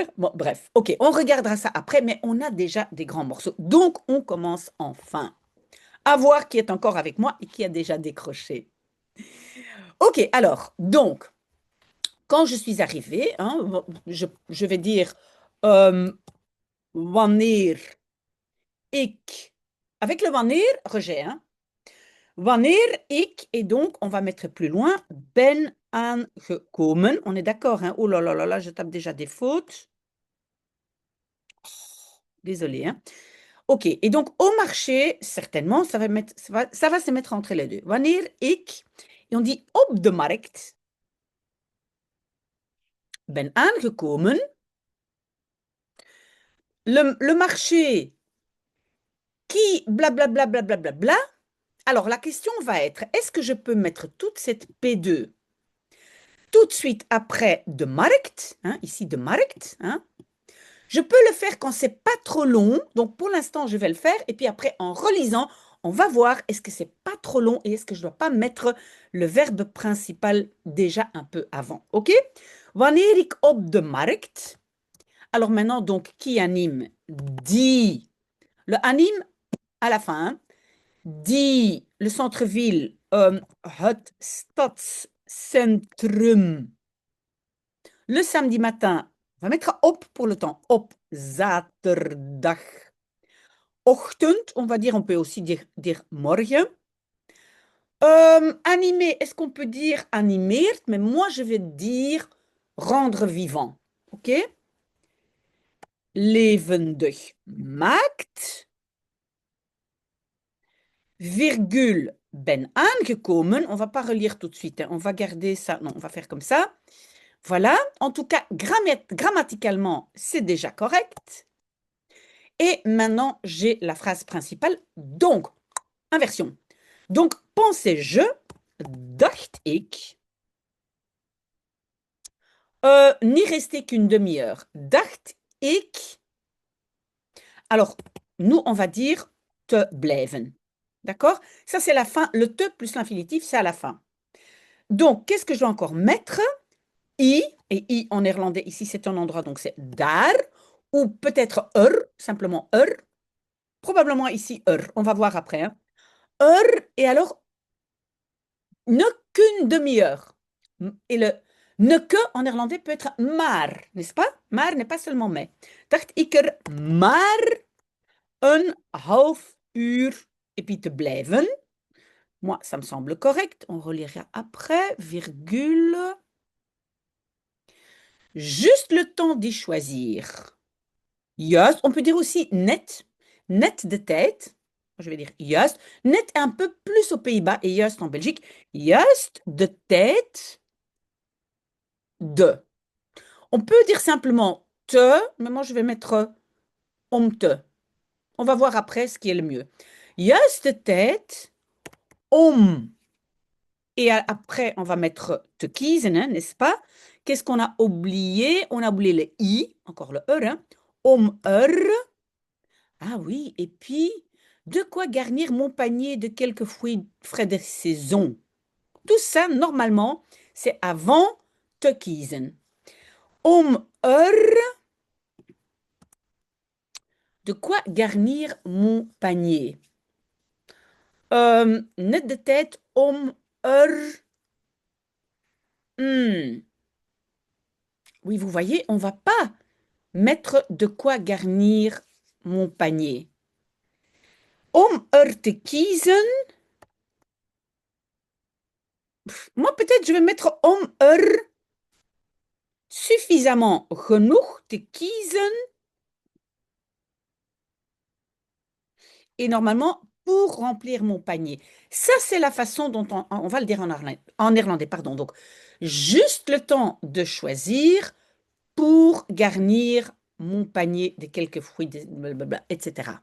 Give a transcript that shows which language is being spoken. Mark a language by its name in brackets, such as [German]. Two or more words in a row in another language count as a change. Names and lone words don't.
[French] Bon, bref, ok, on regardera ça après, mais on a déjà des grands morceaux. Donc, on commence enfin. À voir qui est encore avec moi et qui a déjà décroché. Ok, alors, donc, quand je suis arrivée, hein, je vais dire [Dutch] wanneer ik. [French] Avec le wanneer, rejet, hein. [Dutch] Wanneer ik, [French] et donc, on va mettre plus loin, [Dutch] ben aangekomen. [French] On est d'accord, hein? Oh là là là là, je tape déjà des fautes. Désolée, hein? Ok, et donc au marché, certainement, ça va se mettre entre les deux. [Dutch] Wanneer ik, [French] et on dit [Dutch] op de markt, ben aangekomen. [French] Le marché qui blablabla, blablabla, bla. Alors la question va être, est-ce que je peux mettre toute cette P2 tout de suite après [Dutch] de markt, [French] hein, ici [Dutch] de markt, [French] hein? Je peux le faire quand c'est pas trop long, donc pour l'instant je vais le faire, et puis après en relisant, on va voir est-ce que c'est pas trop long et est-ce que je dois pas mettre le verbe principal déjà un peu avant, ok? [Dutch] Wanneer ik op de markt. [French] Alors maintenant, donc, qui anime? Die. Le anime à la fin, hein? Die, le centre-ville, [Dutch] het stadscentrum. [French] Le samedi matin, on va mettre op pour le temps. [Dutch] Op zaterdag. [French] Ochtend, on va dire, on peut aussi dire morgen. Animer, est-ce qu'on peut dire animeert? Mais moi, je vais dire rendre vivant. [Dutch] OK? Levendig maakt. Virgule, ben aangekomen. [French] On va pas relire tout de suite, hein. On va garder ça. Non, on va faire comme ça. Voilà. En tout cas, grammaticalement, c'est déjà correct. Et maintenant, j'ai la phrase principale. Donc, inversion. Donc, [Dutch] pensais-je, dacht ik, [French] n'y restait qu'une demi-heure. [Dutch] Dacht ik. [French] Alors, nous, on va dire [Dutch] te blijven. [French] D'accord? Ça, c'est la fin. Le te plus l'infinitif, c'est à la fin. Donc, qu'est-ce que je dois encore mettre? I, et I en néerlandais, ici, c'est un endroit, donc c'est daar, ou peut-être simplement probablement ici on va voir après, hein. Et alors, ne qu'une demi-heure. Et le ne que en néerlandais peut être maar, n'est-ce pas? Maar n'est pas seulement mais. [Dutch] Dacht ik er maar een half uur [French] et puis [Dutch] te blijven. [French] Moi, ça me semble correct. On relira après, virgule. Juste le temps d'y choisir. Juist, on peut dire aussi net. [Dutch] Net de tijd. [French] Je vais dire juist. Net un peu plus aux Pays-Bas et juist en Belgique. [Dutch] Juist de tijd de. [French] On peut dire simplement te, mais moi je vais mettre [Dutch] om te. [French] On va voir après ce qui est le mieux. [Dutch] Juist de tijd om. [French] Et après, on va mettre [Dutch] te kiezen, [French] hein, n'est-ce pas? Qu'est-ce qu'on a oublié? On a oublié le i, encore le hein. Om Ah oui, et puis, de quoi garnir mon panier de quelques fruits frais de saison. Tout ça, normalement, c'est avant [Dutch] te kiezen. [French] Om de quoi garnir mon panier. Net de tête, om Oui, vous voyez, on va pas mettre de quoi garnir mon panier. [Dutch] Om er te kiezen. [French] Moi, peut-être, je vais mettre [Dutch] om er [French] suffisamment [Dutch] genoeg te kiezen. [French] Et normalement, pour remplir mon panier. Ça, c'est la façon dont on va le dire en néerlandais, pardon. Donc, juste le temps de choisir pour garnir mon panier de quelques fruits, blablabla, etc.